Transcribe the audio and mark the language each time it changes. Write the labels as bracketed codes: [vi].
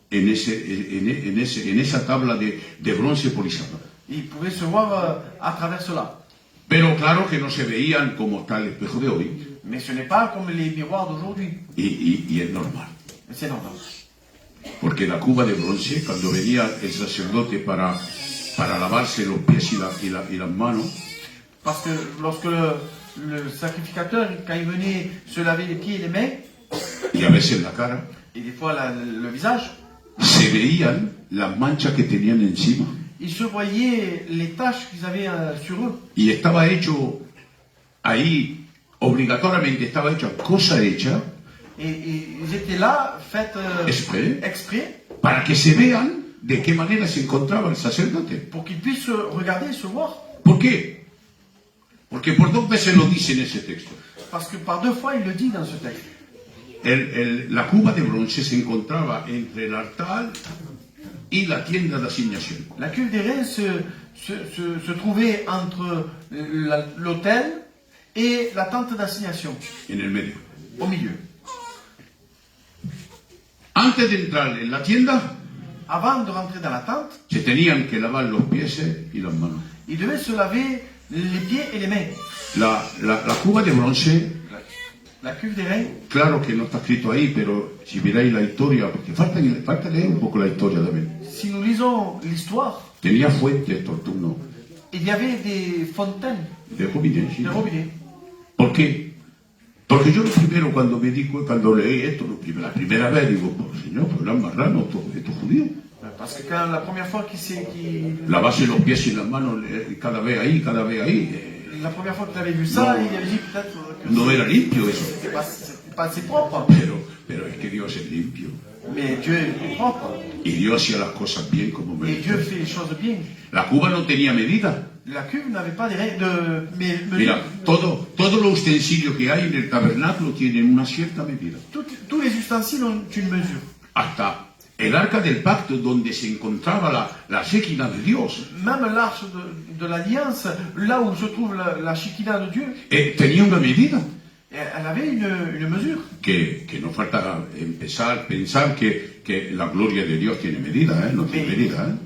[es] en esa tabla de bronce polisada. [fr] Ils pouvaient se voir à travers cela. [es] Pero claro que no se veían como está el espejo de hoy. [fr] Mais ce n'est pas comme les miroirs d'aujourd'hui. [es] Y es normal. [fr] C'est normal. [es] Porque la cuba de bronce, cuando venía el sacerdote para lavarse los pies y las manos, [fr] Parce que lorsque le sacrificateur, quand il venait se laver les pieds et les mains, [es] y a veces la cara, [fr] et des fois le visage, [es] se veían las manchas que tenían encima. [fr] il se voyait les taches qu'ils avaient sur eux. [es] Y estaba hecho ahí, obligatoriamente estaba hecha, cosa hecha, [fr] Et ils étaient là, faites exprès, [es] para que se vean de qué manera se encontraba el sacerdote. [fr] pour qu'ils puissent regarder et se voir. [es] ¿Por qué? Porque por dos veces lo dice en ese texto. [fr] Parce que par deux fois, il le dit dans ce texte. [es] La cuba de bronce se encontraba entre el altar y la tienda de asignación. [fr] La cuve des reins se trouvait entre l'autel et la tente d'assignation, [es] En el medio. [fr] au milieu. [es] Antes de entrar en la tienda, [fr] Avant de rentrer dans la tente, [es] se tenían que lavar los pies y las manos. [fr] ils devaient se laver les pieds et les mains. [es] La cuba de bronce, [fr] La cuve des reins, [es] claro que no está escrito ahí, pero si miráis la historia, porque falta leer un poco la historia también. [fr] si nous lisons l'histoire, [es] Tenía fuentes, tortuno, [fr] il y avait des fontaines, [es] de robinets. ¿Sí? [fr] des robinets. [es] ¿Por qué? Porque yo lo primero cuando leí esto, la primera vez digo, pues señor, pues eran marranos estos judíos. [fr] Parce que quand la première fois [es] Lavarse los pies y las manos cada vez ahí. [fr] la première fois que tu avais vu ça, il avait dit peut-être que [es] No era limpio eso. [fr] c'était pas assez propre. [es] Pero es que Dios es limpio. [fr] Mais Dieu est propre. [es] Y Dios hacía las cosas bien como [fr] Et [es] merece. [fr] Dieu fait les choses bien. [es] La cuba no tenía medida. [fr] La cuve n'avait pas de mesure. [es] Mira, todo todos los utensilios que hay en el tabernáculo tienen una cierta medida. [fr] Tous les ustensiles ont une mesure. [es] Hasta el arca del pacto, donde se encontraba la Shekinah de Dios, [fr] Même l'arche de l'Alliance, là où se trouve la Shekinah de Dieu, [es] tenía una medida. [fr] elle avait une mesure. [es] Que no falta pensar que la gloria de Dios tiene medida, no tiene medida.